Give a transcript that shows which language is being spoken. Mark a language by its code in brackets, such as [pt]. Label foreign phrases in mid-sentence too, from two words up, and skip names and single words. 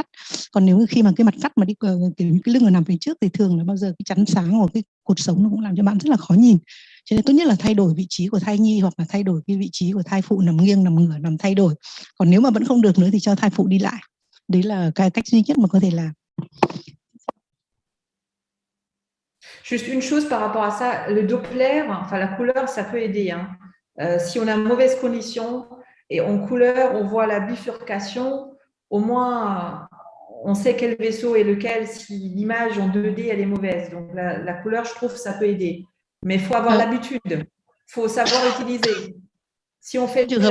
[vi] Còn nếu khi mà cái mặt cắt mà đi kiểu cái lưng ở nằm phía trước thì thường là bao giờ cái chắn sáng hoặc cái cột sống nó cũng làm cho bạn rất là khó nhìn. Cho nên tốt nhất là thay đổi vị trí của thai nhi hoặc là thay đổi cái vị trí của thai phụ, nằm nghiêng, nằm ngửa, nằm thay đổi. Còn nếu mà vẫn không được nữa thì cho thai phụ đi lại. Đấy là cái cách duy nhất mà có thể làm. [fr] Juste une chose par rapport à ça, le Doppler, enfin la couleur, ça peut aider. Hein. Si on a mauvaise condition et en couleur, on voit la bifurcation, au moins on sait quel vaisseau est lequel si l'image en 2D elle est mauvaise. Donc la couleur, je trouve, ça peut aider. Mais il faut avoir l'habitude, il faut savoir utiliser. Si on fait